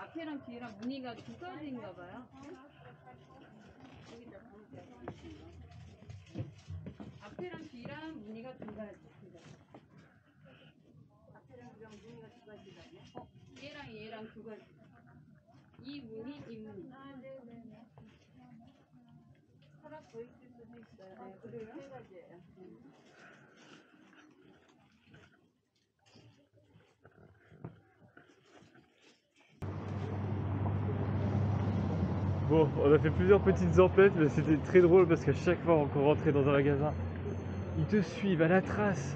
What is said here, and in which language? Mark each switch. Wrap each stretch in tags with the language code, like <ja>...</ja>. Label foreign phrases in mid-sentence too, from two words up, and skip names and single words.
<ko>앞에랑 뒤랑 무늬가 두 가지인가 봐요. 앞에랑 뒤랑 무늬가 두 가지. 앞에랑 뒤랑 무늬가 두 가지다. 얘랑 두 가지. 이 무늬, 이 무늬. 아, 네네네. 하나 더 있을 수도 있어요. 네, 그래요? 세 가지예요.</ko> <fr>Bon, on a fait plusieurs petites emplettes, mais c'était très drôle parce qu'à chaque fois qu'on rentrait dans un magasin, ils te suivent à la trace.</fr>